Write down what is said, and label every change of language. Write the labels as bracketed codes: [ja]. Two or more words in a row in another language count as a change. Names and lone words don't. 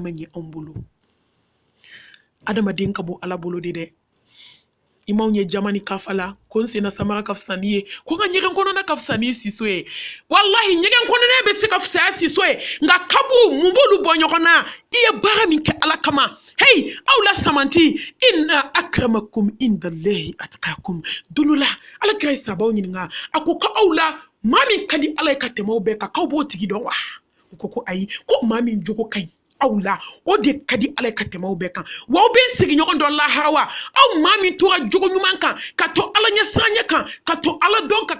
[bm] ma ɲɛ anw bolo adamaden ka bɔ ala bolo de dɛ imaw ye jamani kafa la ko n senna samara ka fisa n'i ye ko n ka ɲɛgɛn kɔnɔna ka fisa n'i siso ye wallahi ɲɛgɛn kɔnɔna bɛ se ka fisaya siso ye nka kabu mun b'olu bɔ ɲɔgɔn na i ye baara min kɛ ala kama hey aw la samanti [ar] إن أكرمكم عند الله أتقاكم [bm] dulu la ala kira sabaw ɲininka a ko ka aw la maa min ka di ala ye ka tɛmɛ aw bɛɛ kan k'aw b'o tigi dɔn wa ko ayi ko maa min jogo ka ɲi aw la o de ka di ala ye ka tɛmɛ aw bɛɛ kan wa aw bɛ sigiɲɔgɔn dɔ lahara wa aw maa min tora jogo ɲuman kan ka to ala ɲɛsiranɲɛ kan ka to ala dɔn kan